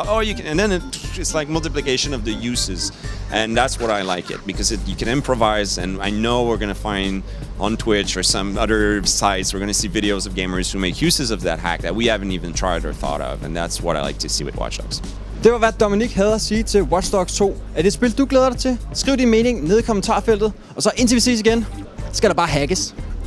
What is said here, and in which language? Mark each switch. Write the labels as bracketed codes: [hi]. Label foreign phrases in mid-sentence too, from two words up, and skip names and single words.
[en] Oh, you can, and then it's like multiplication of the uses. And that's what I like it, because you can improvise, and I know we're going to find on Twitch or some other sites, we're going to see videos of gamers who make uses of that hack that we haven't even tried or thought of, and that's what I like to see with Watch Dogs. [da] Det var, hvad Dominik havde at sige til Watch Dogs 2. Er det et spil, du glæder dig til? Skriv din mening nede i kommentarfeltet, og så indtil vi ses igen, skal der bare hackes.